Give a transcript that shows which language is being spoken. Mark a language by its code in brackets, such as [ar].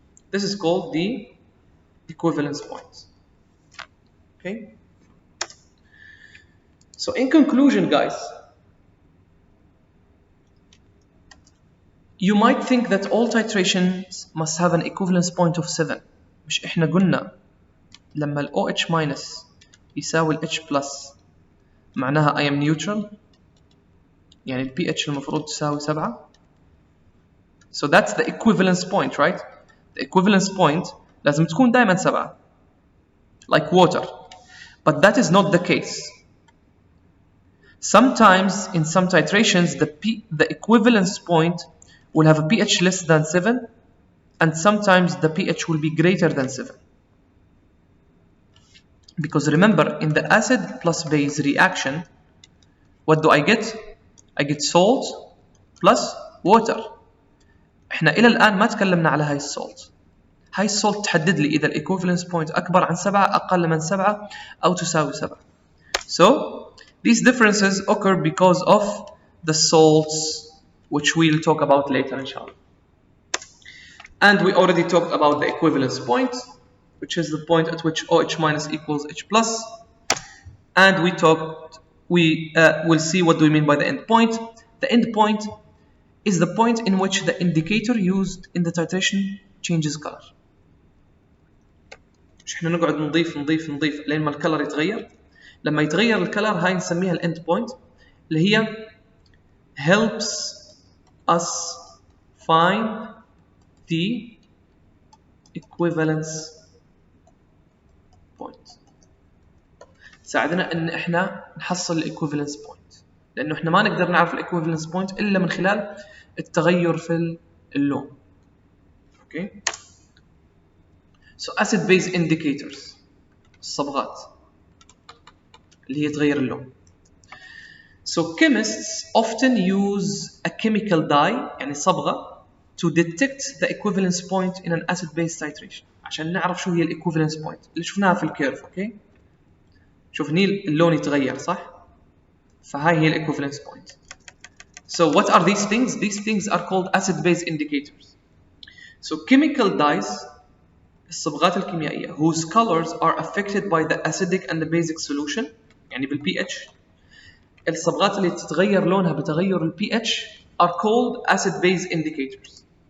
[en] This is called the equivalence point. Okay? So, in conclusion, guys, you might think that all titrations must have an equivalence point of 7. [ar] مش إحنا قلنا لما ال OH minus يساوي ال H plus معناها [en] I am neutral. [ar] يعني ال pH المفروض تساوي 7. [en] So that's the equivalence point, right? The equivalence point [ar] لازم تكون دائما 7. [en] Like water. But that is not the case. Sometimes in some titrations the equivalence point will have a pH less than 7 and sometimes the pH will be greater than 7. Because remember, in the acid plus base reaction, what do I get? I get salt plus water. [ar] احنا إلى الآن ما تكلمنا على هاي السولت. هاي السولت تحدد لي إذا equivalence point أكبر عن 7 أقل من 7 أو تساوي 7. [en] So these differences occur because of the salts which we'll talk about later inshallah. And we already talked about the equivalence point, which is the point at which OH minus equals H plus. And we'll see what do we mean by the endpoint. The endpoint is the point in which the indicator used in the titration changes color. [ar] مش احنا نقعد نضيف لين ما الكلر يتغير. لما يتغير الكلر هاي نسميها الاند بوينت اللي هي [en] helps us find the equivalence point. [ar] ساعدنا ان احنا نحصل الايكوفالنس بوينت، لانه احنا ما نقدر نعرف الايكوفالنس بوينت الا من خلال التغير في اللون. اوكي. [en] So acid base indicators [ar] الصبغات اللي هي تغير اللون. [en] So chemists often use a chemical dye [ar] يعني صبغة [en] to detect the equivalence point in an acid base titration [ar] عشان نعرف شو هي الايكوفالنس بوينت اللي شفناها في الكيرف. اوكي. شوف هني اللون يتغير صح؟ فهاي هي الايكوفالنس بوينت. [en] So what are these things? These things are called acid base indicators. So chemical dyes [ar] الصبغات الكيميائية [en] whose colors are affected by the acidic and the basic solution [ar] يعني بال pH. الصبغات اللي تتغير لونها بتغير ال pH [en] are called acid base indicators.